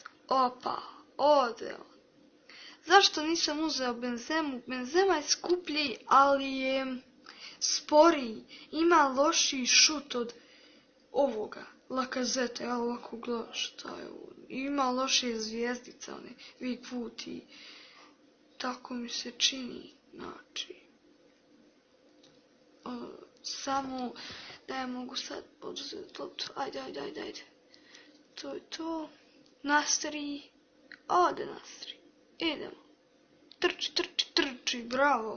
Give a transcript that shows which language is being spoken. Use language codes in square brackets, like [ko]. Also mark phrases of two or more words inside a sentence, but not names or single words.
[bs] Opa, ode on. Zašto nisam uzeo Benzemu? Benzema je skuplji, ali je sporiji. Ima lošiji šut od ovoga Lacazette. Ja ovako gledam šta je ovo. Ima lošije zvijezdice, [en] one big foot [bs] i tako mi se čini. Znači, samo da ja mogu sad poduzeti loptu. Ajde. To je to. Nasri. Ode Nasri. Idemo. Trči, bravo.